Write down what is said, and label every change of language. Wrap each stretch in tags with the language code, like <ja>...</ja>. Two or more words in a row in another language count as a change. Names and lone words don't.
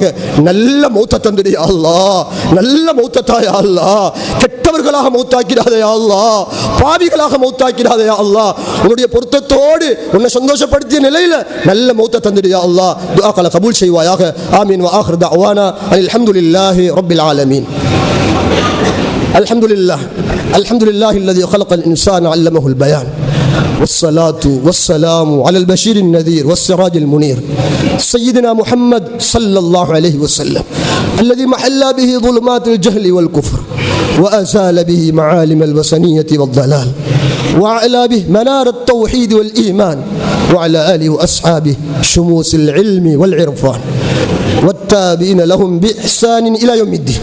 <ta>நல்ல மௌத்த தந்துடு</ta> <ar>يا الله,</ar> <ta>நல்ல மௌத்தத்தா</ta> <ar>يا الله.</ar> <ta>கெட்டவர்களாக மௌத்தாக்கிறாதே</ta> <ar>يا الله,</ar> <ta>பாவிகளாக மௌத்தாக்கிறாதே</ta> <ar>يا الله.</ar> <ta>உன்னுடைய பொருத்தத்தோடு உன்னை சந்தோஷப்படுத்திய நிலையில் நல்ல மௌத்த தந்துடு</ta> <ar>يا الله.</ar> <ta>துஆக்களை கபூல் செய்வாயாக. ஆமீன்.</ta> <ar>وآخر دعوانا الحمد لله رب العالمين. الحمد لله الذي خلق الإنسان علمه البيان، والصلاة والسلام على البشير النذير والسراج المنير سيدنا محمد صلى الله عليه وسلم، الذي محل به ظلمات الجهل والكفر وأزال به معالم الوثنية والضلال، وأعلى به منار التوحيد والإيمان، وعلى آله وأصحابه شموس العلم والعرفان، والتابعين لهم بإحسان إلى يوم الدين.</ar>